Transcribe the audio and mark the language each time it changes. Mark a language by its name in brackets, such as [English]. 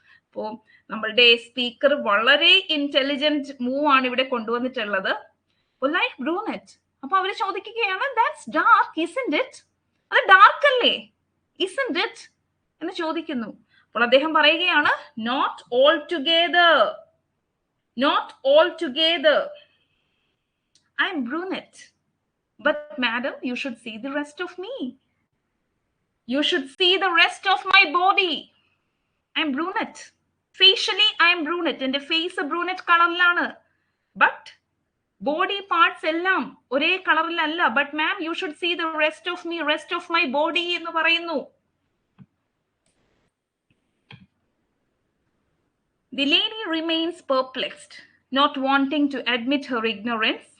[Malayalam] അപ്പോ നമ്മളുടെ സ്പീക്കർ വളരെ ഇന്റലിജന്റ് മൂവ് ആണ് ഇവിടെ കൊണ്ടുവന്നിട്ടുള്ളത്. ലൈക്ക് ബ്രൂനെറ്റ്. അപ്പൊ അവര് ചോദിക്കുകയാണ് [English] That's dark, isn't it? [Malayalam] അത് ഡാർക്ക് അല്ലേ, ഇസ്ന്റ് ഇറ്റ് എന്ന് ചോദിക്കുന്നു. അപ്പോൾ അദ്ദേഹം പറയുകയാണ് [English] Not all together, not all together. I am brunette, but madam, you should see the rest of me. You should see the rest of my body. I am brunette. Facially, I am brunette. [Malayalam] എന്റെ face ബ്രൂനെറ്റ് കളറിലാണ്. But body parts എല്ലാം ഒരേ കളറിലല്ല. [English] but ma'am, you should see the rest of me, rest of my body [Malayalam] എന്ന് പറയുന്നു. [English] The lady remains perplexed, not wanting to admit her ignorance.